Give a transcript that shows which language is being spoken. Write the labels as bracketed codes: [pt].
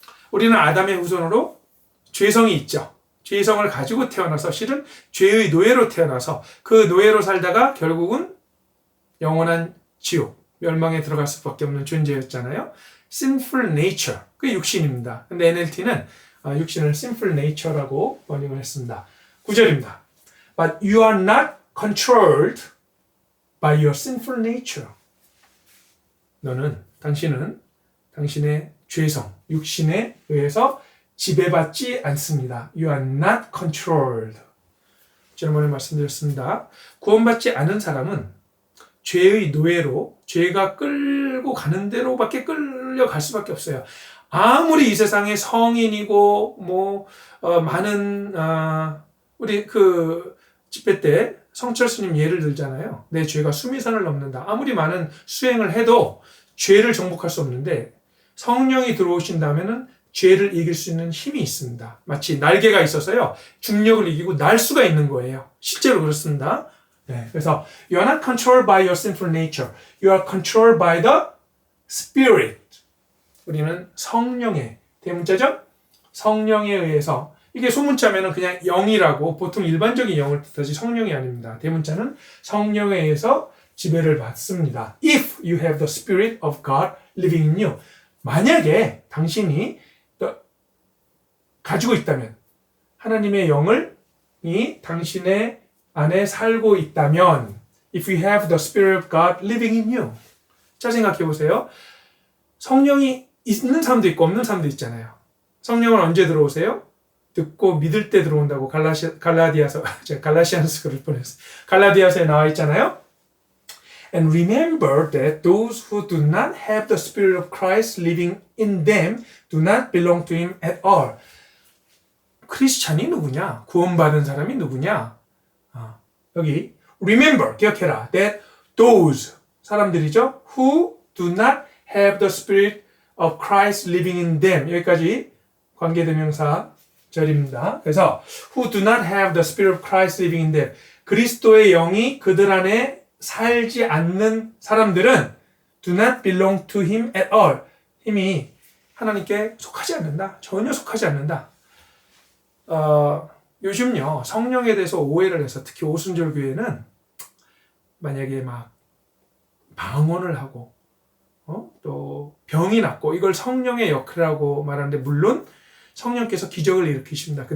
[ko] 우리는 아담의 후손으로 죄성이 있죠. 죄성을 가지고 태어나서 실은 죄의 노예로 태어나서 그 노예로 살다가 결국은 영원한 지옥, 멸망에 들어갈 수밖에 없는 존재였잖아요. sinful nature, 그게 육신입니다. 근데 NLT는 육신을 sinful nature라고 번역을 했습니다. 9절입니다. [en] But you are not controlled by your sinful nature. [ko] 당신은 당신의 죄성, 육신에 의해서 지배받지 않습니다. [en] You are not controlled. [ko] 지난번에 말씀드렸습니다. 구원받지 않은 사람은 죄의 노예로 죄가 끌고 가는 대로밖에 끌려갈 수밖에 없어요. 아무리 이 세상에 성인이고 많은 우리 집회 때 성철스님 예를 들잖아요. 내 죄가 수미산을 넘는다. 아무리 많은 수행을 해도 죄를 정복할 수 없는데 성령이 들어오신다면은 죄를 이길 수 있는 힘이 있습니다. 마치 날개가 있어서요, 중력을 이기고 날 수가 있는 거예요. 실제로 그렇습니다. 네, 그래서 [en] you are not controlled by your sinful nature. You are controlled by the Spirit. [ko] 우리는 성령의, 대문자죠? 성령에 의해서, 이게 소문자면은 그냥 영이라고 보통 일반적인 영을 뜻하지 성령이 아닙니다. 대문자는 성령에 의해서 지배를 받습니다. [en] If you have the Spirit of God living in you. [ko] 만약에 당신이 가지고 있다면, 하나님의 영을 이 당신의 안에 살고 있다면, [en] if you have the Spirit of God living in you. [ko] 자, 생각해 보세요. 성령이 있는 사람도 있고 없는 사람도 있잖아요. 성령은 언제 들어오세요? 듣고 믿을 때 들어온다고 갈라디아서 그럴 뻔했어요. 갈라디아서에 나와 있잖아요. [en] And remember that those who do not have the Spirit of Christ living in them do not belong to him at all. [ko] 크리스찬이 누구냐? 구원받은 사람이 누구냐? 여기 remember, 기억해라. [en] That those [ko] 사람들이죠. [en] Who do not have the Spirit of Christ living in them. [ko] 여기까지 관계대명사 절입니다. 그래서 [en] who do not have the Spirit of Christ living in them. [ko] 그리스도의 영이 그들 안에 살지 않는 사람들은 [en] do not belong to him at all. [ko] 힘이 하나님께 속하지 않는다. 전혀 속하지 않는다. 요즘요, 성령에 대해서 오해를 해서 특히 오순절 교회는 만약에 막 방언을 하고 또 병이 낫고 이걸 성령의 역할이라고 말하는데, 물론 성령께서 기적을 일으키십니다.